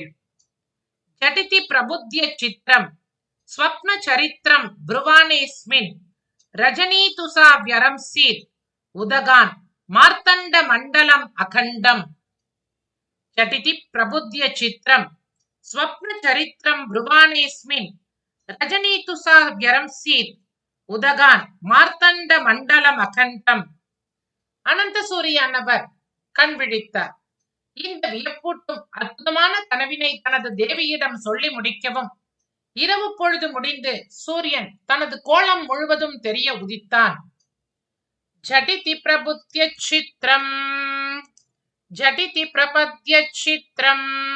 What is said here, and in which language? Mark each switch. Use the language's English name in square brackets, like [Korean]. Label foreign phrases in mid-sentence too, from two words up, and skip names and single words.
[Sanskrit] झटिति प्रबुद्ध्य चित्रं स्वप्न चरित्रं ब्रुवाणेऽस्मिन् रजनीतु सा व्यरंसीत् उदगान् मार्तण्ड मण्डलम् अखण्डम्. झटिति प्रबुद्ध्य चित्रं स्वप्न चरित्रं ब्रुवाणेऽस्मिन् रजनीतु सा व्यरंसीत् उदगान् मार्तण्ड मण्डलम् अखण्डम्. [Tamil] அனந்த சூரியானவர் கண் விழித்தார். இந்த வியப்பூட்டும் அற்புதமான கனவினை தனது தேவியிடம் சொல்லி முடிக்கவும் இரவு பொழுது முடிந்து சூரியன் தனது கோலம் முழுவதும் தெரிய உதித்தான். [Sanskrit] झटिति प्रबुद्ध्य चित्रं झटिति प्रपद्य चित्रं